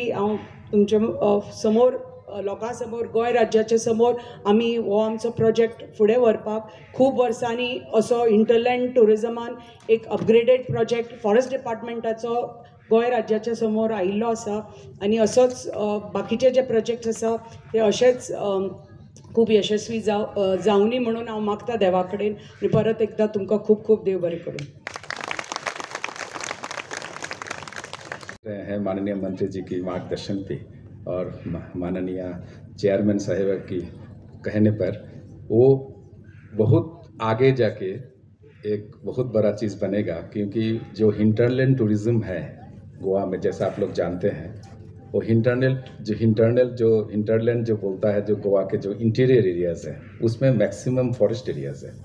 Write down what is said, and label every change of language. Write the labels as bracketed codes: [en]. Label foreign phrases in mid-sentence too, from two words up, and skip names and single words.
[kok] हांव तुमच्या समोर लोकां समोर गोंय राज्याच्या समोर आमी हो आमचो प्रोजेक्ट फुडें व्हरपाक खूब वर्सांनी असो इंटरलँड टुरिजमान एक [en] upgraded project forest [kok] डिपार्टमेंटाचो गोंय राज्याच्या समोर आयिल्लो आसा आनी असोच बाकीचे जे प्रोजेक्ट्स आसा ते अशेच खूब यशस्वी जावनी म्हणून हांव मागता देवा कडेन. आनी परत एकदां तुमकां खूब खूब देव बरें करूं. [hi] है माननीय मंत्री जी की मार्गदर्शन पे और माननीय चेयरमैन साहिबा की कहने पर वो बहुत आगे जाके एक बहुत बड़ा चीज़ बनेगा, क्योंकि जो [en] hinterland tourism [hi] है गोवा में, जैसा आप लोग जानते हैं, वो हिंटरलैंड जो बोलता है, जो गोवा के जो [en] interior areas [hi] हैं उसमें [en] maximum forest areas [hi] है।